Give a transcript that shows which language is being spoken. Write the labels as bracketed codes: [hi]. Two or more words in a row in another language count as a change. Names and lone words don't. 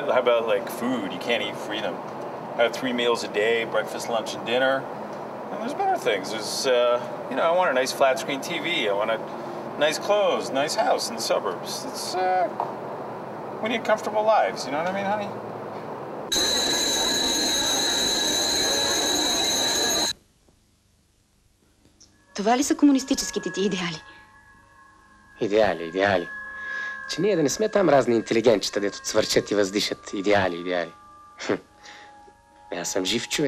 [en] How about like food? You can't eat freedom. Have 3 meals a day, breakfast, lunch, and dinner. And there's better things. There's, you know, I want a nice flat screen TV. I want a nice clothes, nice house in the suburbs. It's, we need comfortable lives. You know what I mean, honey? [bg] Това ли са комунистическите ти идеали? Идеали. Че ние да не сме там разни интелигентчета, дето цвърчат и въздишат. Идеали. Аз съм жив човек.